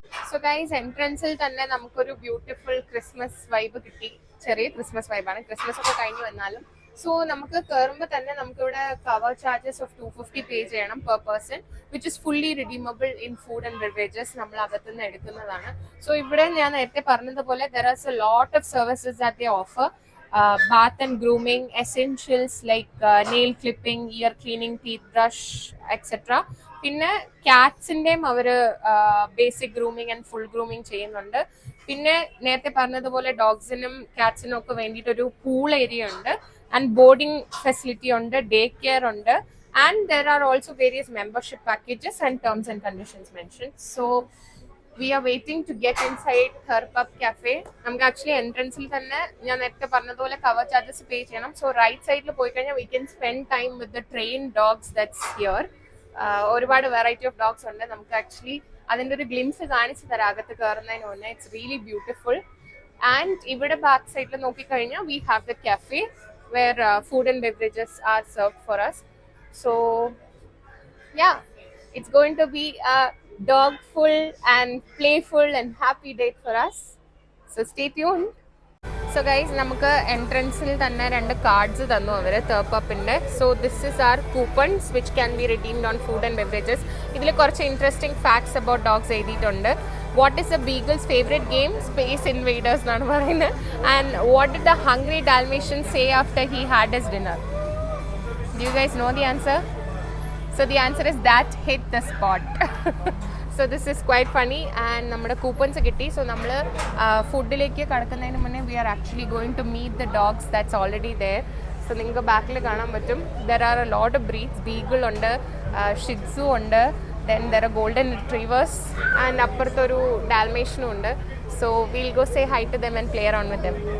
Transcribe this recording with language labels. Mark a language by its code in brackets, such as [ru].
[ml] So guys, എൻട്രൻസിൽ തന്നെ നമുക്കൊരു beautiful Christmas vibe കിട്ടി. ചെറിയ ക്രിസ്മസ് വൈബാണ്. ക്രിസ്മസ് ഒക്കെ കഴിഞ്ഞു വന്നാലും. സോ നമുക്ക് കയറുമ്പോൾ തന്നെ നമുക്കിവിടെ കവർ ചാർജസ് ഓഫ് 250 പേ ചെയ്യണം per person, [en] Which is fully redeemable in food and beverages. [ml] നമ്മൾ അകത്തുനിന്ന് എടുക്കുന്നതാണ്. സോ ഇവിടെ ഞാൻ നേരത്തെ പറഞ്ഞതുപോലെ [en] There are a lot of services that they offer. bath and grooming, essentials like nail clipping, ear cleaning, teeth brush, etc. [ml] പിന്നെ കാറ്റ്സിന്റെയും അവര് basic grooming and full grooming ചെയ്യുന്നുണ്ട്. പിന്നെ നേരത്തെ പറഞ്ഞതുപോലെ ഡോഗ്സിനും കാറ്റ്സിനും ഒക്കെ വേണ്ടിയിട്ട് ഒരു പൂൾ ഏരിയ ഉണ്ട്, ആൻഡ് ബോർഡിംഗ് ഫെസിലിറ്റി ഉണ്ട്, ഡേ കെയർ ഉണ്ട്, [en] And there are also various membership packages and terms and conditions mention. So we are waiting to get inside Tharpap cafe. [ml] നമുക്ക് ആക്ച്വലി എൻട്രൻസിൽ തന്നെ ഞാൻ നേരത്തെ പറഞ്ഞതുപോലെ കവർ ചാർജസ് പേ ചെയ്യണം. [en] so [ml] right സൈഡിൽ പോയി കഴിഞ്ഞാൽ [en] We can spend time with the train dogs that's here. [ml] ഒരുപാട് വെറൈറ്റി ഓഫ് ഡോഗ്സ് ഉണ്ട്. നമുക്ക് ആക്ച്വലി അതിൻ്റെ ഒരു ഗ്ലിംസ് കാണിച്ചു തരാം അകത്ത് കയറുന്നതിന് മുന്നേ. [en] It's really beautiful. And [ml] ഇവിടെ ബാക്ക് സൈഡിൽ നോക്കിക്കഴിഞ്ഞാൽ [en] We have the cafe where food and beverages are served for us. So yeah, it's going to be a dogful and playful and happy date for us. So stay tuned. [ml] So guys, നമുക്ക് എൻട്രൻസിൽ തന്നെ 2 cards തന്നു അവര് തർപ്പപ്പിന്റെ. [en] So this is our coupons which can be redeemed on food and beverages. [ml] ഇതിൽ കുറച്ച് interesting facts about dogs എഴുതിയിട്ടുണ്ട്. [en] What is a beagle's favourite game? Space Invaders [ml] എന്നാണ് പറയുന്നത്. [en] And what did the hungry Dalmatian say after he had his dinner? Do you guys know the answer? So the answer is that hit the spot. So this is quite funny. [ml] And നമ്മുടെ coupons കിട്ടി. So നമ്മൾ ഫുഡിലേക്ക് കടക്കുന്നതിന് മുന്നേ [en] we are actually going to meet the dogs that's already there. [ml] So നിങ്ങൾക്ക് ബാക്കിൽ കാണാൻ പറ്റും. [en] there are a lot of breeds. [ml] Beagle ഉണ്ട്, ഷിറ്റ്സു ഉണ്ട്, [en] then there are golden retrievers, and [ml] അപ്പുറത്തൊരു ഡാൽമേഷ്യനും ഉണ്ട്. [en] So we'll go say hi to them and play around with them.